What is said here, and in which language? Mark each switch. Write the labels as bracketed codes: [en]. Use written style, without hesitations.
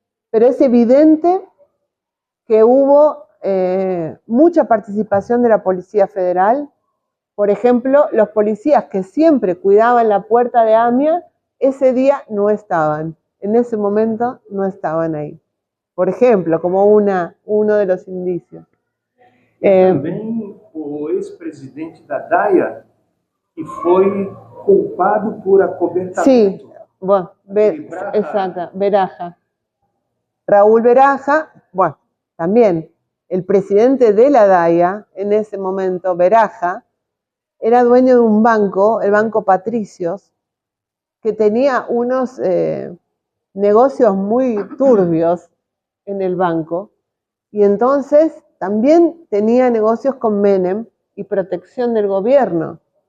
[es] Pero es evidente que hubo mucha participación de la Policía Federal. Por ejemplo, los policías que siempre cuidaban la puerta de AMIA, ese día no estaban. En ese momento no estaban ahí. Por ejemplo, como uno de los indicios. [pt] Também o ex-presidente da DAIA, que foi culpado por acobertamento. [es] Sí, bueno, exacto, Beraja. Raúl Beraja, bueno, también el presidente de la DAIA, en ese momento, Beraja, era dueño de un banco, el Banco Patricios, que tenía unos negocios muy turbios en el banco, y entonces también tenía negocios con Menem y protección del gobierno.